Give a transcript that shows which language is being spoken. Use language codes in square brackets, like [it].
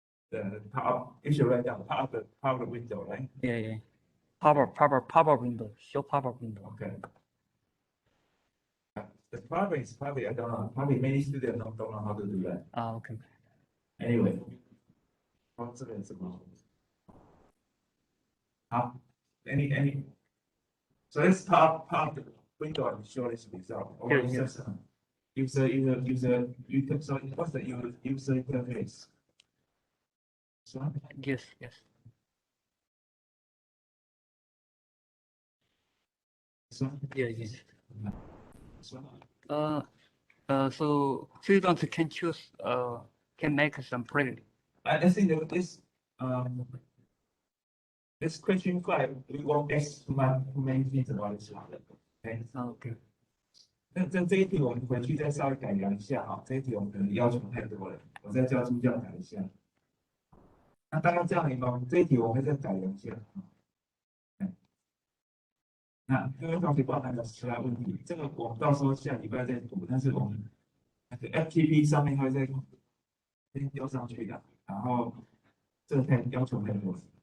[en] The pop-up, if you write down pop-up window, right? Yeah. Pop-up window. Show pop-up window. Okay. The problem is probably, I don't know, probably many students don't know how to do that. Okay. Anyway, [zh] 这个怎么？ [en] 好，any. So let's pop the window and show this result. Or Yeah. user. So what's the user interface? This one? Yes. This one? Yeah. This one? So students can choose can make some print. I think that this question 5, we won't ask too many things about this one. Okay. Okay. [zh] 这一题我们回去再稍微改良一下哈，这一题我们可能要求太多了，我再叫助教改一下。那大概这样一个，这一题我会再改良一下。那各位同学包含了其他问题，这个我们到时候下礼拜再读，但是我们那个 FTP 上面会再先丢上去的，然后这个太要求太多了。